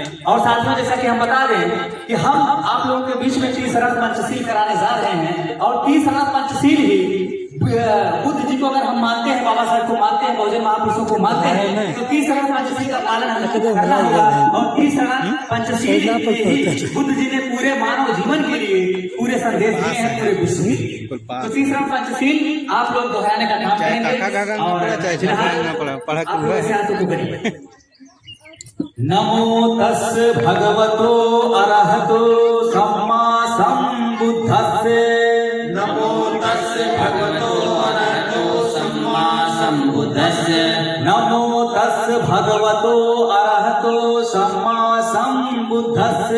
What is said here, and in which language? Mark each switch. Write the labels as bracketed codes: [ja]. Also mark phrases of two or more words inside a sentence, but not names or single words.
[hi] और साथ में जैसा कि हम बता दें कि हम आप लोगों के बीच में तीसरा पंचशील कराने जा रहे हैं, और तीसरा पंचशील ही बुद्ध जी को अगर हम मानते हैं, बाबा साहब को मानते हैं, बहुजन महापुरुषों को मानते हैं, तो तीसरा पंचशील का पालन हमें करना होगा। और तीसरा पंचशील ही बुद्ध जी ने पूरे मानव जीवन के लिए पूरे संदेश दिए हैं पूरे विश्व में। तो तीसरा पंचशील आप लोग दोहराने का काम करेंगे और [pi] नमो तस् भगवतो अरहतो सम्मा सम्बुद्धस्से। नमो तस् भगवतो अरहतो सम्मा सम्बुद्धस्से। नमो तस् भगवतो अरहतो सम्मा सम्बुद्धस्से।